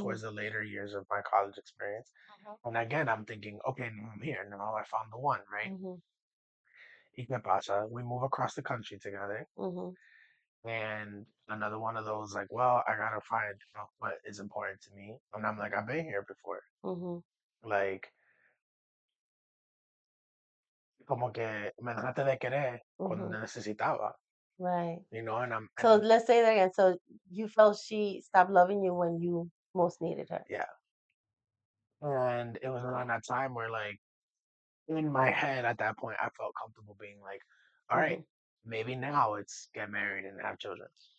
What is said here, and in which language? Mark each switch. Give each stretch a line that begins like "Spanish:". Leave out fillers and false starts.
English: towards the later years of my college experience. And again, I'm thinking, okay, now I'm here. Now I found the one, right? Hmm.
Spanish: ¿Y qué pasa?
English: We move across the country together. Hmm. And another one of those, like, well, I gotta find what is important to me. And I'm like, I've been here before. Hmm. Like,
Spanish: como que me dejaste de querer cuando Mhm. te necesitaba,
English: Right. and So let's say that again. So you felt she stopped loving you when you most needed her. yeah, and it was around that time where like in my head at that point I felt comfortable being like, all right, Mhm. maybe now it's get married and have children,